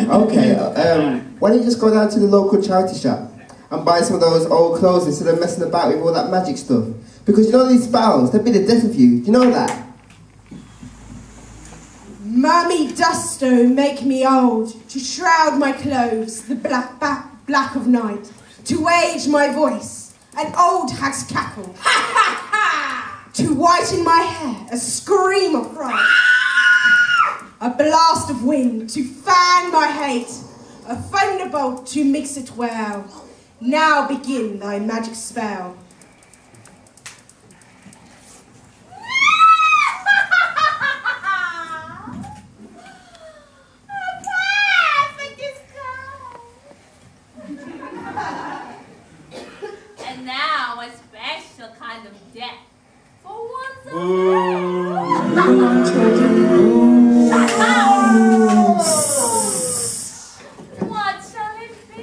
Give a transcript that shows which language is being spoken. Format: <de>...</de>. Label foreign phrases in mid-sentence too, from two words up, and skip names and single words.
<en>Okay, why don't you just go down to the local charity shop and buy some of those old clothes instead of messing about with all that magic stuff? Because you know these spells, they'll be the death of you. Do you know that? Mummy Dusto make me old, to shroud my clothes, the black of night, to age my voice, an old hag's cackle, ha ha ha, to whiten my hair, a scream of fright, a blast of wind, to fan my hate, a thunderbolt to mix it well. Now begin thy magic spell. And now a special kind of death for one's What shall it be?</en>